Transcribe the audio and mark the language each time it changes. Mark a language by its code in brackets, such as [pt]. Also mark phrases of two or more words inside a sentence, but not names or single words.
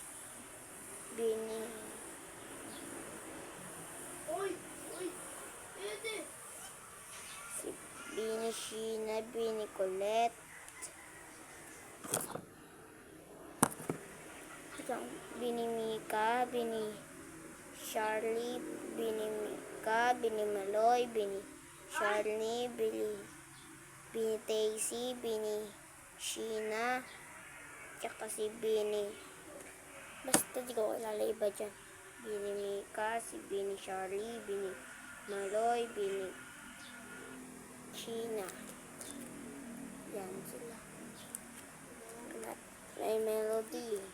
[tl] Sheena, Bini Kulet, Bini Mika, Bini Charlie, Bini Mika, Bini Maloy, Bini Charlie, Bini Daisy, Bini Sheena, tsaka si Bini. Basta di ko kilala iba dyan. Bini Mika, si Bini Charlie, Bini Maloy, Bini Sheena. Yan sila. May Melody.